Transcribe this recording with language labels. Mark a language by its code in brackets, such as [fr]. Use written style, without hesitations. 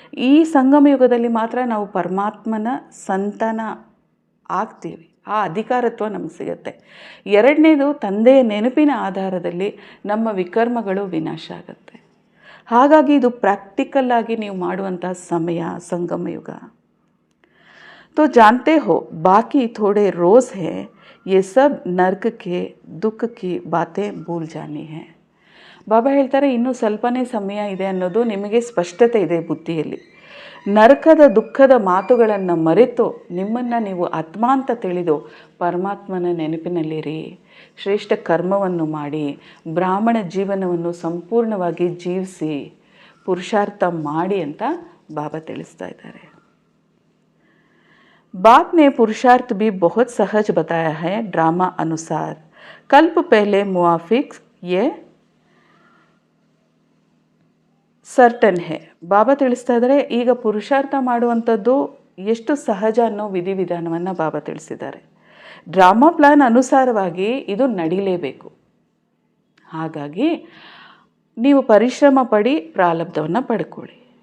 [kn] ಈ ಸಂಗಮ ಯುಗದಲ್ಲಿ ಮಾತ್ರ ನಾವು ಪರಮಾತ್ಮನ ಸಂತಾನ ಆಗ್ತೀವಿ, ಆ ಅಧಿಕಾರತ್ವ ನಮಗೆ ಸಿಗುತ್ತೆ. 2ನೇದು, ತಂದೆಯ ನೆನಪಿನ ಆಧಾರದಲ್ಲಿ ನಮ್ಮ ವಿಕರ್ಮಗಳು ವಿನಾಶ ಆಗುತ್ತೆ. ಹಾಗಾಗಿ ಇದು ಪ್ರಾಕ್ಟಿಕಲ್ ಆಗಿ ನೀವು ಮಾಡುವಂತಹ ಸಮಯ ಸಂಗಮ ಯುಗ. [hi] तो जानते हो बाकी थोड़े रोज़ है, ये सब नर्क के दुख की बातें भूल जानी है. [kn] ಬಾಬಾ ಹೇಳ್ತಾರೆ, ಇನ್ನೂ ಸ್ವಲ್ಪನೇ ಸಮಯ ಇದೆ ಅನ್ನೋದು ನಿಮಗೆ ಸ್ಪಷ್ಟತೆ ಇದೆ ಬುದ್ಧಿಯಲ್ಲಿ. ನರಕದ ದುಃಖದ ಮಾತುಗಳನ್ನು ಮರೆತು ನಿಮ್ಮನ್ನು ನೀವು ಆತ್ಮ ಅಂತ ತಿಳಿದು ಪರಮಾತ್ಮನ ನೆನಪಿನಲ್ಲಿರಿ, ಶ್ರೇಷ್ಠ ಕರ್ಮವನ್ನು ಮಾಡಿ ಬ್ರಾಹ್ಮಣ ಜೀವನವನ್ನು ಸಂಪೂರ್ಣವಾಗಿ ಜೀವಿಸಿ ಪುರುಷಾರ್ಥ ಮಾಡಿ ಅಂತ ಬಾಬಾ ತಿಳಿಸ್ತಾ ಇದ್ದಾರೆ. [hi] बाप ने पुरुषार्थ भी बहुत सहज बताया है ड्रामा अनुसार. कल्प पहले मुआफिक ये ಸರ್ಟನ್ ಹೇ. [kn] ಬಾಬಾ ತಿಳಿಸ್ತಾ ಇದ್ದಾರೆ, ಈಗ ಪುರುಷಾರ್ಥ ಮಾಡುವಂಥದ್ದು ಎಷ್ಟು ಸಹಜ ಅನ್ನೋ ವಿಧಿವಿಧಾನವನ್ನು ಬಾಬಾ ತಿಳಿಸಿದ್ದಾರೆ. ಡ್ರಾಮಾ ಪ್ಲಾನ್ ಅನುಸಾರವಾಗಿ ಇದು ನಡೀಲೇಬೇಕು. ಹಾಗಾಗಿ ನೀವು ಪರಿಶ್ರಮ ಪಡಿ ಪ್ರಾರಬ್ಧವನ್ನು ಪಡ್ಕೊಳ್ಳಿ.